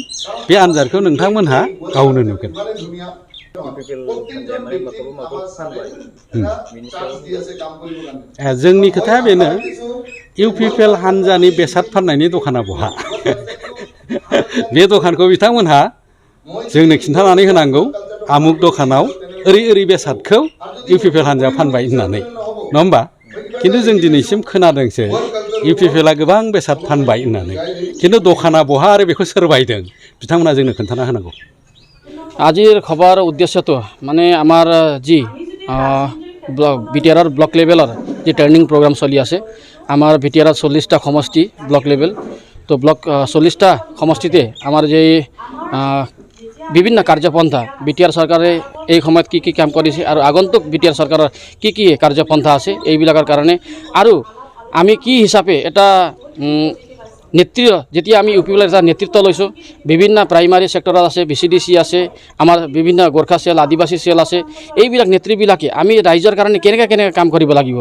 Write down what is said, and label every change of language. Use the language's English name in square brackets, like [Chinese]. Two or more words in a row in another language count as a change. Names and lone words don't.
[Bodo] बे आनजादखौ नोंथांमोनहा गावनो नुगोन। जोंनि खोथाया बेनो इउपिपिएल हान्जानि बेसाद फाननायनि दखाना बहा बे दखानखौ बिथांमोनहा जोंनो खिन्थानानै होनांगौ आमुक दखानाव ओरै बेसादखौ इउपिपिएल हान्जाया फानबाय होननानै नङा होमबा। खिन्थु जों दिनैसिम खोनादोंसो इउपिपिएलआ गोबां बेसाद फानबाय होननानै। खिन्थु दखाना बहा आरो बेखौ सोर बायदों बिथांमोना जोंनो खोन्थाना होनांगौ। [Assamese] আজিৰ খবৰ উদ্দেশ্যটো মানে আমাৰ যি বিটিআৰৰ [English] block levelৰ [Assamese] যি [English] training program [Assamese] চলি আছে। আমাৰ বিটিআৰৰ 40টা সমষ্টি [English] block level [Assamese] তো ব্লক 40টা সমষ্টিতে আমাৰ যে বিভিন্ন কাৰ্যপন্থা বিটিআৰ চৰকাৰে এই সময়ত কি কাম কৰিছে আৰু আগন্তুক বিটিআৰ চৰকাৰৰ কি কাৰ্যপন্থা আছে এইবিলাকৰ কাৰণে আৰু আমি কি হিচাপে এটা যেতিয়া আমি UPPL এটা নেতৃত্ব লৈছোঁ, বিভিন্ন [English] primary sectorত [Assamese] আছে, BCDC আছে, আমাৰ বিভিন্ন গোৰ্খা চেল, আদিবাসী চেল আছে, এইবিলাক নেতৃবিলাকে আমি ৰাইজৰ কাৰণে কেনেকৈ কাম কৰিব লাগিব।